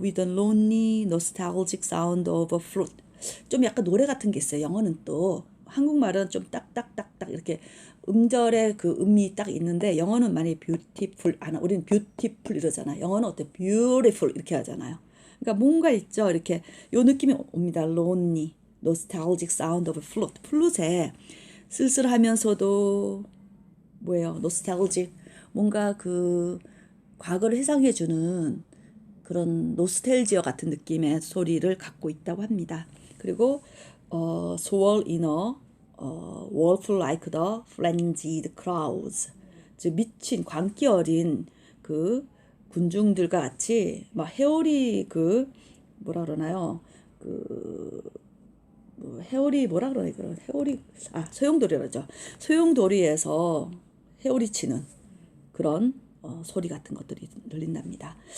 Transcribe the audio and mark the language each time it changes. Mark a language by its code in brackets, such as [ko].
[en] With a lonely, nostalgic sound of a flute. [ko] 좀 약간 노래 같은 게 있어요. 영어는 또. 한국말은 좀 딱딱딱딱 이렇게 음절에 그 음이 딱 있는데 영어는 많이 beautiful, 우리는 beautiful 이러잖아요. 영어는 어때? beautiful 이렇게 하잖아요. 그러니까 뭔가 있죠. 이렇게 요 느낌이 옵니다. [en] lonely, nostalgic sound of a flute. [ko] 플룻에 쓸쓸하면서도 뭐예요? [en] nostalgic. [ko] 뭔가 그 과거를 해상해주는 그런 노스텔지어 같은 느낌의 소리를 갖고 있다고 합니다. [en] 그리고 swirl in a whirlpool like the frenzied crowds. [ko] 즉 미친 광기 어린 그 군중들과 같이 막 해오리 뭐라 그러나요? 해오리 뭐라 그러나 해오리 소용돌이라죠. 소용돌이에서 해오리 치는 그런 소리 같은 것들이 들린답니다.